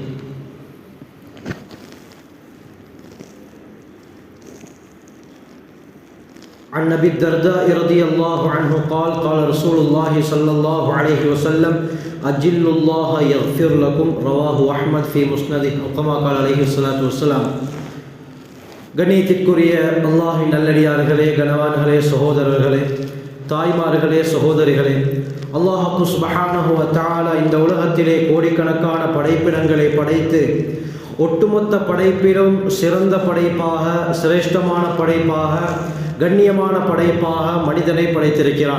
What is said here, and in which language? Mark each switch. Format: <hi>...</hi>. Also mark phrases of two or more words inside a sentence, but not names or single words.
<ar>عن أبي الدرداء رضي الله عنه قال: قال رسول الله صلى الله عليه وسلم: أجل الله يغفر لكم. رواه أحمد في مسنده. كما قال عليه الصلاة والسلام.</ar> <ta>கண்ணியத்திற்குரிய அல்லாஹ்வின் நல்லடியார்களே, கனவான்களே, சகோதரர்களே, தாய்மார்களே, சகோதரிகளே, அல்லாஹ்</ta> <ar>سبحانه وتعالى</ar> <ta>இந்த உலகத்திலே கோடிக்கணக்கான படைப்பினங்களை படைத்து ஒட்டுமொத்த படைப்பிலும் சிறந்த படைப்பாக, சிரேஷ்டமான படைப்பாக, கண்ணியமான படைப்பாக மனிதனை படைத்திருக்கிறான்.</ta>